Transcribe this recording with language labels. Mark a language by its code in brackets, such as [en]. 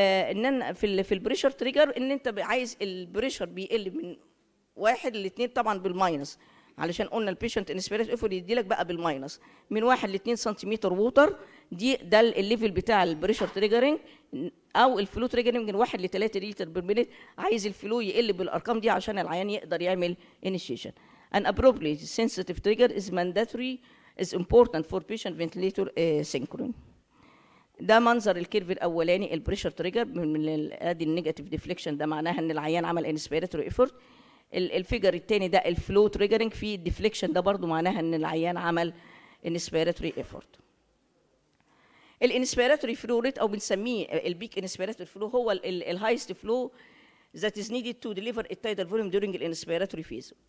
[ar] ان انا في البريشر تريجر ان انت عايز البريشر بيقل من 1 ل 2 طبعا بالماينس، علشان قلنا البيشنت انسبيريت ايفورت يدي لك بقى بالماينس من 1 ل 2 سنتيمتر ووتر، ده الليفل بتاع البريشر تريجرنج. او الفلو تريجرنج من 1 ل 3 لتر بالمينيت، عايز الفلو يقل بالارقام دي عشان العيان يقدر يعمل انيشيشن. [en] An appropriate sensitive trigger is mandatory is important for patient ventilator synchrony. [ar] ده منظر الكيرف الاولاني البريشر تريجر من ادي النيجاتيف ديفليكشن، ده معناها ان العيان عمل انسبيراتوري ايفورت. الفيجر الثاني ده الفلو تريجرنج، في الديفليكشن ده برضو معناها ان العيان عمل انسبيراتوري ايفورت. [en] الانسبيراتوري flow rate [ar] او بنسميه [en] البيك inspiratory flow هو الهايست flow that is needed to deliver a tidal volume during الانسبيراتوري phase.